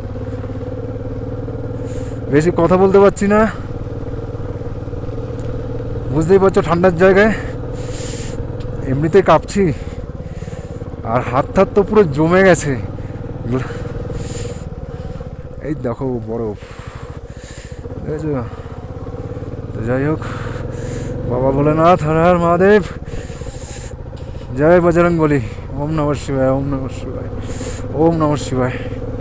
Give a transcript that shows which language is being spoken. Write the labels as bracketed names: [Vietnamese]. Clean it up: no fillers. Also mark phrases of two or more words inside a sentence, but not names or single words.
[Bangla] বেশি কথা বলতে পারছি না, বুঝতেই পারছো ঠান্ডার জায়গায় এমনিতে কাঁপছি, আর হাত হাত তো পুরো জমে গেছে। এই দেখো বরফ, দেখেছো। তো যাই হোক, বাবা ভোলেনাথ, হর হর মহাদেব, জয় বজরং বলি। [Sanskrit] ওম নমঃ শিবায়, ওম নমঃ শিবায়, ওম নমঃ শিবায়।